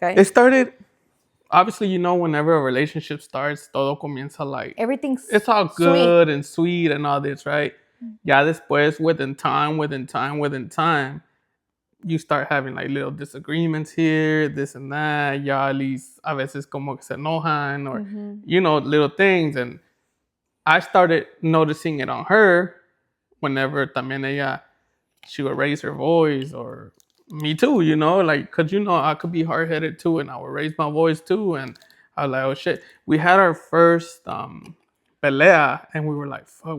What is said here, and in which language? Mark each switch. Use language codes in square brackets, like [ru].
[en] It started. Obviously, you know, whenever a relationship starts, [es] todo comienza [en] like everything's it's all sweet. good and sweet and all this, right? Yeah, [es] después, [en] within time, you start having like little disagreements here, this and that. [es] Ya [en] at least [es] a veces como que se enojan or, [en] Mm-hmm. little things. And I started noticing it on her whenever [es] también ella, [en] she would raise her voice, or me too, like, cause I could be hard headed too, and I would raise my voice too, and I was like, oh shit. We had our first pelea, and we were like, fuck.